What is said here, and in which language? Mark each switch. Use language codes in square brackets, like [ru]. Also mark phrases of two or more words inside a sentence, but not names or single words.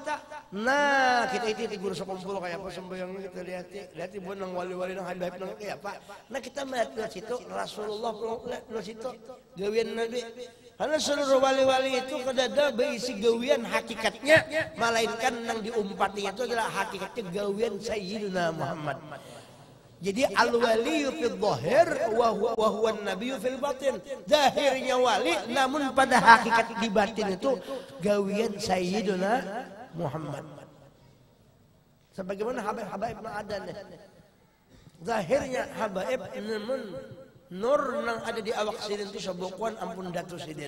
[bjn] Nah kita itu guru sekumpul kayak apa sembahyangnya kita lihat ibu nang wali-wali nang habib nang kayak apa. Nah kita melihat situ Rasulullah lihat situ gawin Nabi. [id] Karena seluruh wali-wali itu kadada berisi gawian hakikatnya, melainkan yang diumpati itu adalah hakikatnya gawian Sayyidina Muhammad. [ar] Jadi الولي في الظاهر وهو النبي في الباطن. [id] Zahirnya wali namun pada hakikat di batin itu gawian Sayyidina Muhammad. Sebagaimana habaib Adan. [bjn] Zahirnya habaib namun nur nang ada di awak sidin itu sebukuan ampun Datu Sidin.